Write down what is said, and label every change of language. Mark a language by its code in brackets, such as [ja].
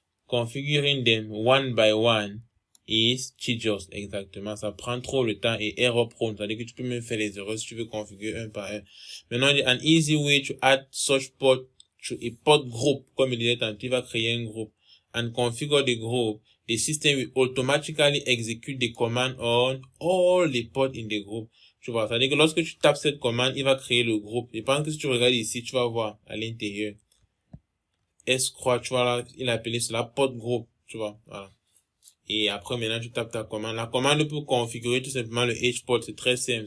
[en] Configuring them one by one is tedious. [fr] Exactement. Ça prend trop le temps et [en] error prone. [fr] C'est-à-dire que tu peux même faire les erreurs si tu veux configurer un par un. [en] Maintenant, an easy way to add such port to a port group. [fr] Comme il disait tantôt, il va créer un groupe. [en] And configure the group. The system will automatically execute the command on all the ports in the group. [fr] Tu vois, c'est-à-dire que lorsque tu tapes cette commande, il va créer le groupe. Et pendant que si tu regardes ici, tu vas voir à l'intérieur. S-Croix, tu vois là, il a appelé cela port group, tu vois, voilà. Et après, maintenant, tu tapes ta commande. La commande pour configurer tout simplement le H-port, c'est très simple.